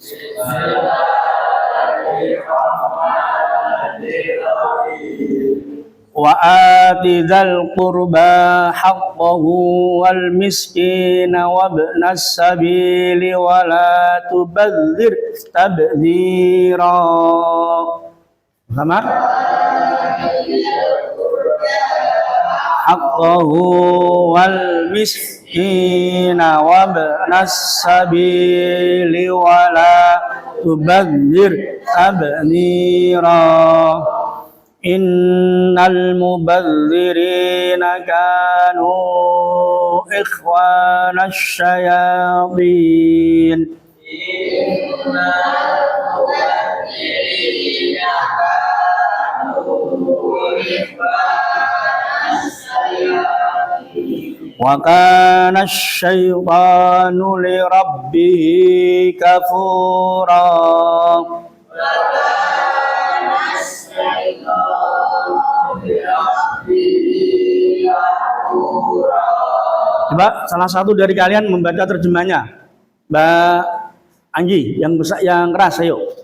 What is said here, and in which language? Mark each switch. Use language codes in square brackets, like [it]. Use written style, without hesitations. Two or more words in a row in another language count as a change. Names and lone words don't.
[ar] وآت ذا القربى حقه والمسكين وابن السبيل ولا تبذر تبذيرا. Sama? حقه والمسكين وابن السبيل ولا تبذر تبذيرا. إن المبذرين كانوا إخوان الشياطين. إن المبذرين كانوا إخوان الشياطين. وكان الشيطان لربه كفورا. [id] Coba salah satu dari kalian membaca terjemahnya, Mbak Anggi, yang besar, yang keras, ayo.